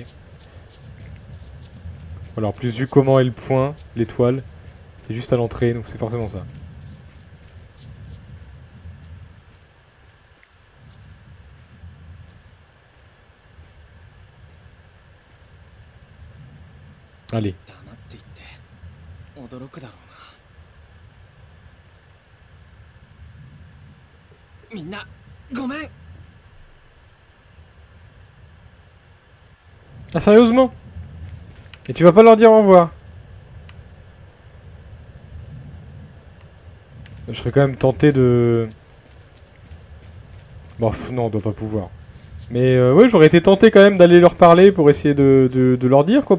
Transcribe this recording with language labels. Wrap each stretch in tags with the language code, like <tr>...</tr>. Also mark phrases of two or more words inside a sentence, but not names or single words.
<fr>Voilà, en plus vu comment est le point, l'étoile, c'est juste à l'entrée, donc c'est forcément ça. Allez.</fr> <ja>驚くだろうな。みんなごめん。</ja> <fr>Ah, sérieusement? Et tu vas pas leur dire au revoir? Je serais quand même tenté de... Bon, non, on doit pas pouvoir. Mais ouais, j'aurais été tenté quand même d'aller leur parler pour essayer de leur dire, quoi.</fr>